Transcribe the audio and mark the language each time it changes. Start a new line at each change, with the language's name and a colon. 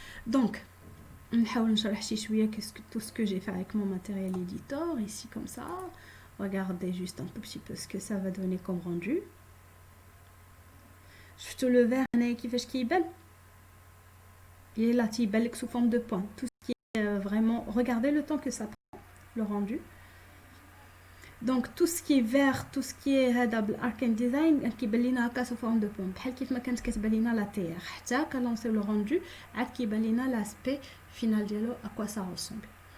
French: Donc
Arabic: نحاول نشرح شي شويه
French: tout ce que j'ai fait avec mon matériel éditeur ici comme ça. Regardez juste un tout petit peu ce que ça va donner comme rendu.
Arabic: شفتوا
French: le vert
Arabic: هنايا كيفاش كيبان.
French: Il est là, il est sous forme de point. Tout ce qui est vraiment, regardez le temps que ça prend, le rendu. Donc tout ce qui est
Arabic: vert, tout ce qui est هذا Arcane Design كيبان لينا هكا
French: sous forme de point
Arabic: بحال كيف ما كانت كتبان لينا لا تير حتى كنلونسيو لو rendu عاد كيبان لينا لاسبي فينال ديالو
French: à quoi ça ressemble.